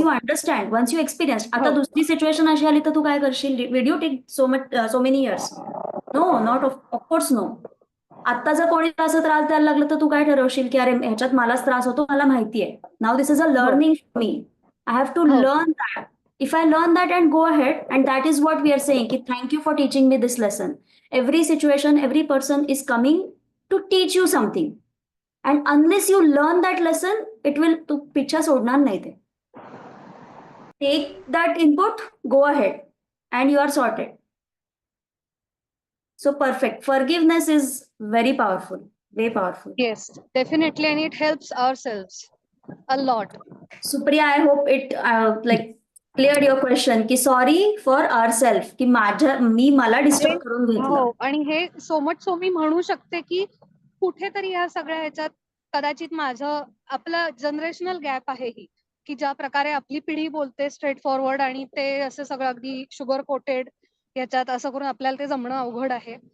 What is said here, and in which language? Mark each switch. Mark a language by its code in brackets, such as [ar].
[en] You understand, once you experience. आता [mr] हो. दुसरी सिच्युएशन अशी आली तर तू काय करशील? [en] Will you take so many years? No, not of course no. [mr] आता जर कोणी असं त्रास द्यायला लागलं तर तू काय ठरवशील की अरे ह्याच्यात मलाच त्रास होतो, मला माहिती आहे. [en] Now this is a learning for me. I have to [mr] हो. [en] Learn that. If I learn that and go ahead, and that is what we are saying, ki thank you for teaching me this lesson. Every situation, every person is coming to teach you something. And unless you learn that lesson, it will, [mr] तू पिच्छा सोडणार नाही ते. [en] Take that input, go ahead, and you are sorted. So perfect. Forgiveness is very powerful, very powerful. Yes, definitely, and it helps ourselves a lot. Supriya, I hope it like cleared your question की sorry for ourselves, [mr] की मी मला disturb करून घेतलं. हो, आणि हे so much so मी म्हणू शकते की कुठेतरी या सगळ्या ह्याच्यात कदाचित माझं, आपलं जनरेशनल गॅप आहे ही, की ज्या प्रकारे आपली पिढी बोलते स्ट्रेट फॉरवर्ड आणि ते असं सगळं अगदी शुगर कोटेड ह्याच्यात असं करून आपल्याला ते जमणं अवघड आहे.